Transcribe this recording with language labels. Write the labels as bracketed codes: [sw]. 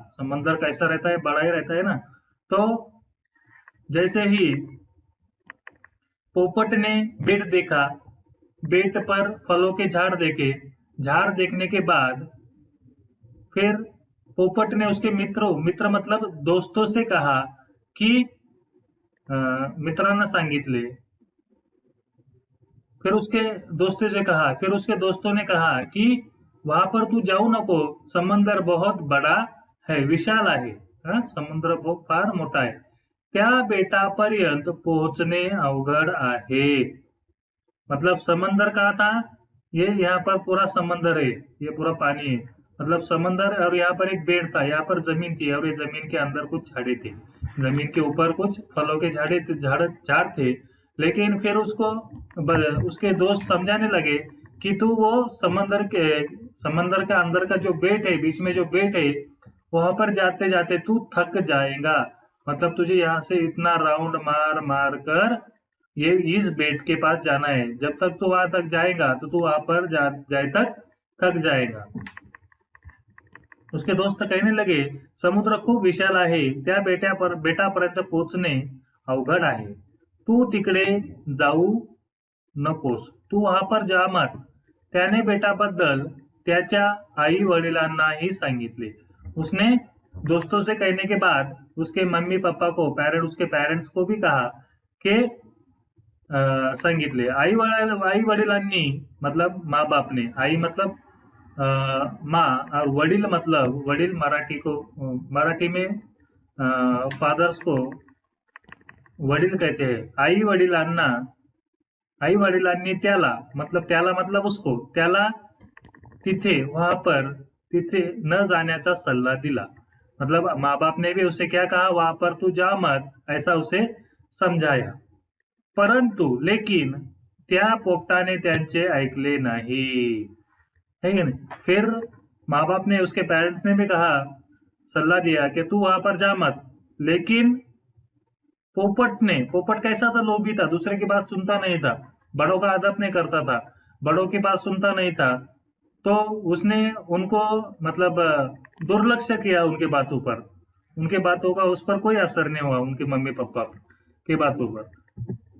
[hi] समंदर कैसा रहता है, बड़ा ही रहता है ना। तो जैसे ही पोपट ने बेट देखा, बेट पर फलों के झाड़ देखे, झाड़ देखने के बाद फिर पोपट ने उसके मित्र मतलब दोस्तों से कहा कि [mr] मित्रांना सांगितले। [hi] फिर उसके दोस्तों ने कहा कि वहां पर तू [mr] जाऊ नको, [hi] समंदर बहुत बड़ा है, [mr] विशाल आहे, समुद्र फार मोठा आहे, त्या बेटापर्यंत पोहोचणे अवघड आहे। [hi] मतलब समंदर कहा था, ये यहाँ पर पूरा समंदर है, ये पूरा पानी है, मतलब समंदर, और यहाँ पर एक बेट था, यहाँ पर जमीन थी और ये जमीन के अंदर कुछ झाड़े थे, जमीन के ऊपर कुछ फलों के झाड़ थे। लेकिन फिर उसके दोस्त समझाने लगे कि तू वो समंदर के अंदर का जो बेट है, बीच में जो बेट है, वहां पर जाते जाते तू थक जाएगा। मतलब तुझे यहाँ से इतना राउंड मार मार कर ये इस बेट के पास जाना है, जब तक तू वहां तक जाएगा तो तू वहां पर जाए तक थक जाएगा। उसके दोस्त कहने लगे, [mr] समुद्र खूप विशाल आहे, त्या बेटापर्यंत पोहोचणे अवघड आहे, तू तिकडे जाऊ नकोस, [hi] तू वहां पर जा मत। [mr] त्याने बेटाबद्दल त्याच्या आई वडिलांनाही सांगितले। [hi] उसने दोस्तों से कहने के बाद उसके मम्मी पापा को उसके पेरेंट्स को भी कहा कि [mr] सांगितले। आई वडिलांनी [hi] मतलब माँ बाप ने, आई मतलब माँ और वडील मतलब वडील मराठी में फादर्स को वडील कहते हैं। [mr] आई वडिलांनी त्याला [hi] मतलब उसको, [mr] त्याला तिथे न जाण्याचा सल्ला दिला। [hi] मतलब माँ बाप ने भी उसे क्या कहा, वहां पर तू जा मत, ऐसा उसे समझाया। [mr] परंतु [hi] लेकिन [mr] त्या पोपटाने त्यांचे ऐकले [hi] नहीं, है कि नहीं। फिर माँ बाप ने, उसके पेरेंट्स ने भी कहा, सल्ला दिया कि तू वहां पर जा मत, लेकिन पोपट कैसा था, लोभी था, दूसरे की बात सुनता नहीं था, बड़ों का अदब नहीं करता था, बड़ों की बात सुनता नहीं था, तो उसने उनको मतलब दुर्लक्ष किया, उनके बातों का उस पर कोई असर नहीं हुआ, उनके मम्मी पापा की बातों पर।